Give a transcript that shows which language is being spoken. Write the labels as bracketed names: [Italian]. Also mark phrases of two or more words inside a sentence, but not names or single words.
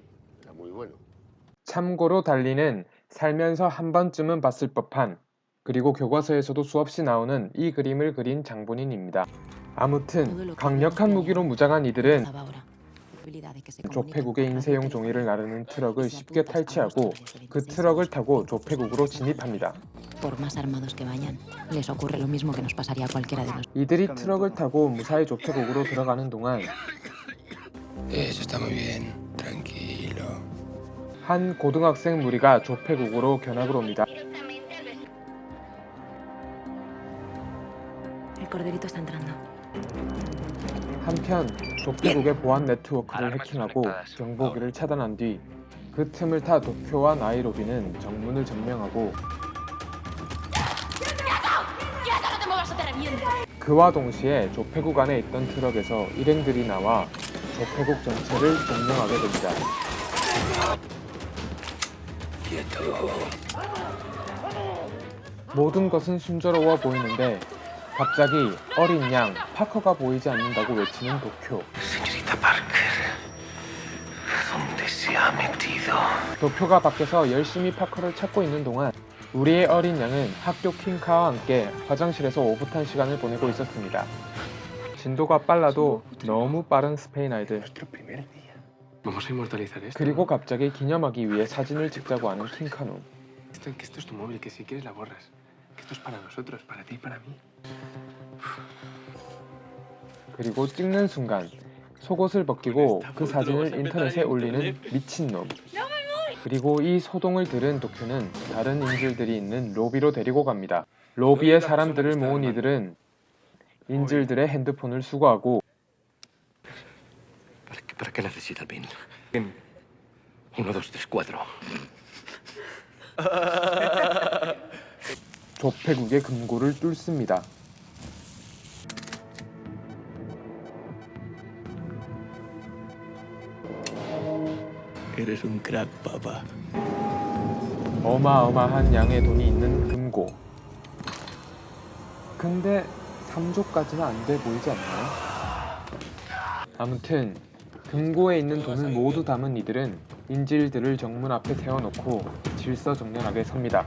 [Korean] 참고로 달리는 살면서 한 번쯤은 봤을 법한, 그리고 교과서에서도 수없이 나오는 이 그림을 그린 장본인입니다. 아무튼 강력한 무기로 무장한 이들은 조폐국의 인쇄용 종이를 나르는 트럭을 쉽게 탈취하고 그 트럭을 타고 조폐국으로 진입합니다. [Spanish] Por más armados que vayan, les ocurre lo mismo que nos pasaría a cualquiera de nosotros. [Korean] 이들이 트럭을 타고 무사히 조폐국으로 들어가는 동안 [Spanish] Eso está muy bien, tranquilo. [Korean] 한 고등학생 무리가 조폐국으로 견학을 옵니다. [Spanish] El corderito está entrando. [Korean] 한편 조폐국의 보안 네트워크를 해킹하고 정보기를 차단한 뒤 그 틈을 타 도쿄와 나이로비는 정문을 점령하고 그와 동시에 조폐국 안에 있던 트럭에서 일행들이 나와 조폐국 전체를 점령하게 됩니다. 모든 것은 순조로워 보이는데 갑자기 어린 양 파커가 보이지 않는다고 외치는 도쿄. [Spanish] Señorita Parker, ¿dónde se ha metido? [Korean] 도쿄가 밖에서 열심히 파커를 찾고 있는 동안 우리의 어린 양은 학교 퀸카와 함께 화장실에서 오붓한 시간을 보내고 있었습니다. 진도가 빨라도 너무 빠른 스페인 아이들. [Spanish] Nuestro primer día. Vamos a inmortalizar esto. [Korean] 그리고 갑자기 기념하기 위해 사진을 찍자고 하는 킹카누. [Spanish] Que esto es tu móvil, que si quieres la borras. Que esto es para nosotros, para ti y para mí. [Korean] 그리고 찍는 순간 속옷을 벗기고 그 사진을 인터넷에 올리는 미친놈. 그리고 이 소동을 들은 도쿄는 다른 인질들이 있는 로비로 데리고 갑니다. 로비에 사람들을 모은 이들은 인질들의 핸드폰을 수거하고 [Spanish] ¿Para qué necesita el PIN? 1, 2, 3, 4. [Korean] 조폐국의 금고를 뚫습니다. [Spanish] Eres un crack, papá. [Korean] 어마어마한 양의 돈이 있는 금고. 근데 3조까지는 안 돼 보이지 않나요? 아무튼 금고에 있는 돈을 모두 담은 이들은 인질들을 정문 앞에 세워놓고 질서정연하게 섭니다.